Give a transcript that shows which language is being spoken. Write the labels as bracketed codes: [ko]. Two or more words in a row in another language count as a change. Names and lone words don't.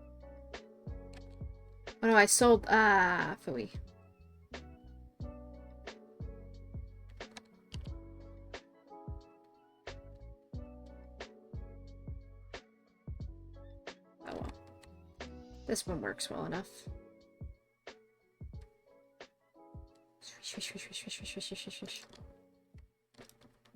[en] Oh no, I sold... Ah, phooey. Oh well. This one works well enough. Swish, swish, swish, swish, swish, swish, swish, swish.